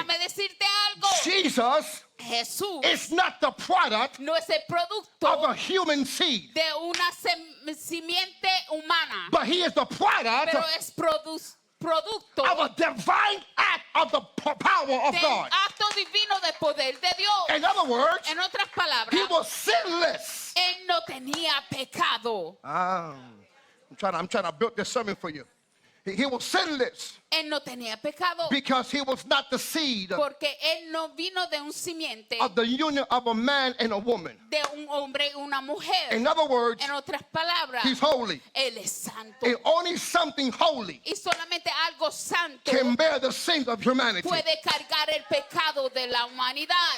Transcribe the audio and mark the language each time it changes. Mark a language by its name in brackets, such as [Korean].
[Spanish] Déjame decirte algo. [English] Jesus [Spanish] Jesús [English] is not the product [Spanish] no es el [English] of [Spanish] producto [English] a human seed, [Spanish] de una simiente humana, [English] but he is the product [Spanish] pero es producto [English] of a divine act of the power of [Spanish] del [English] God. [Spanish] acto divino del poder de Dios. [English] In other words, [Spanish] En otras palabras, [English] he was sinless. [Spanish] él no tenía pecado. [English] I'm trying to build this sermon for you. He was sinless [Spanish] Él no tenía pecado [English] because he was not the seed [Spanish] porque él no vino de un simiente [English] of the union of a man and a woman. [Spanish] de un hombre y una mujer. [English] In other words, [Spanish] En otras palabras, [English] he's holy. [Spanish] él es santo. [English] And only something holy [Spanish] Y solamente algo santo [English] can bear the sins of humanity. [Spanish] puede cargar el pecado de la humanidad.